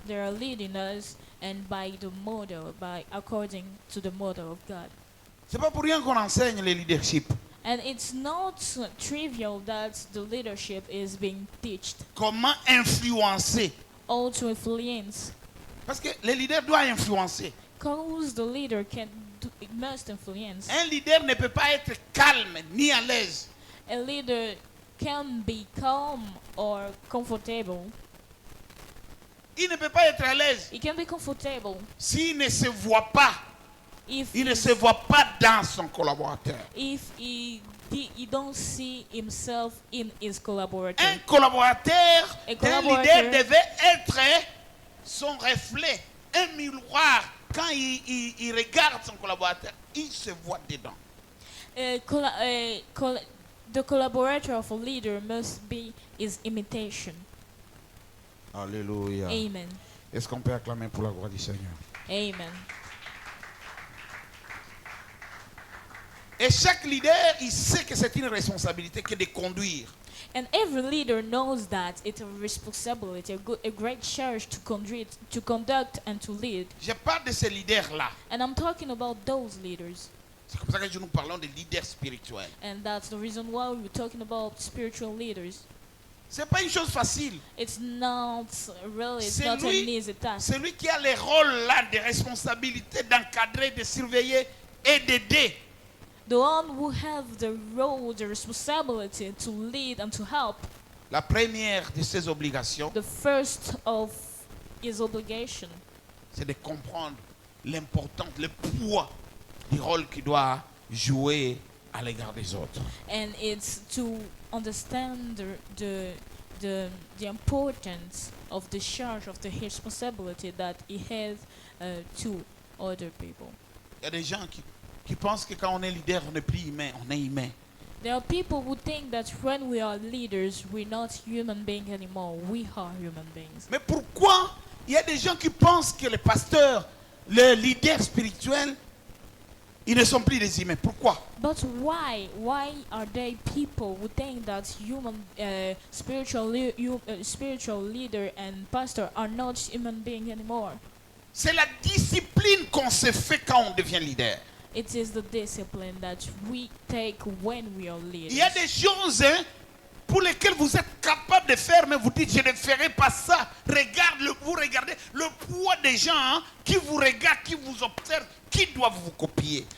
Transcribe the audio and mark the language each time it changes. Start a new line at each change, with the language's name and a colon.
English: They are leading us, and by according to the model of God.
French: C'est pas pour rien qu'on enseigne le leadership.
English: And it's not trivial that the leadership is being taught.
French: Comment influencer?
English: All to influence.
French: Parce que le leader doit influencer.
English: Because the leader must influence.
French: Un leader ne peut pas être calme ni à l'aise.
English: A leader can be calm or comfortable.
French: Il ne peut pas être à l'aise
English: He can be comfortable
French: s'il ne se voit pas.
English: if
French: Il ne se voit pas dans son collaborateur.
English: he don't see himself in his collaborator.
French: Un collaborateur
English: A
French: d'un
English: collaborator.
French: leader devait être son reflet, un miroir. Quand il regarde son collaborateur, il se voit dedans.
English: The collaborator of a leader must be his imitation. Alléluia. Amen.
French: Est-ce qu'on peut acclamer pour la gloire du Seigneur? Amen. Et chaque leader, il sait que c'est une responsabilité que de conduire.
English: And every leader knows that it's a responsibility, a great charge to conduct and to lead.
French: Je parle de ces leaders-là.
English: And I'm talking about those leaders.
French: C'est comme ça que nous parlons de leaders spirituels.
English: And that's the reason why we're talking about spiritual leaders.
French: C'est pas une chose facile.
English: It's not really, it's
French: C'est
English: not an
French: lui,
English: easy task.
French: c'est lui qui a le rôle là de responsabilité d'encadrer, de surveiller et d'aider.
English: The one who have the role, the responsibility to lead and to help.
French: La première de ses obligations,
English: The first of his obligation
French: c'est de comprendre l'importance, le poids du rôle qu'il doit jouer à l'égard des autres.
English: and it's to understand the importance of the charge of the responsibility that he has to other people.
French: Il y a des gens qui pensent que quand on est leader, on n'est plus humain, on est humain.
English: There are people who think that when we are leaders, we're not human beings anymore. We are human beings.
French: Mais pourquoi il y a des gens qui pensent que les pasteurs, les leaders spirituels, ils ne sont plus des humains? Pourquoi?
English: But why? Why are there people who think that spiritual leader and pastor are not human beings anymore?
French: C'est la discipline qu'on se fait quand on devient leader.
English: It is the discipline that we take when we are
French: Il y a
English: leaders.
French: des choses pour lesquelles vous êtes capable de faire, mais vous dites, je ne ferai pas ça. Vous regardez le poids des gens qui vous regardent, qui vous observent, qui doivent vous copier.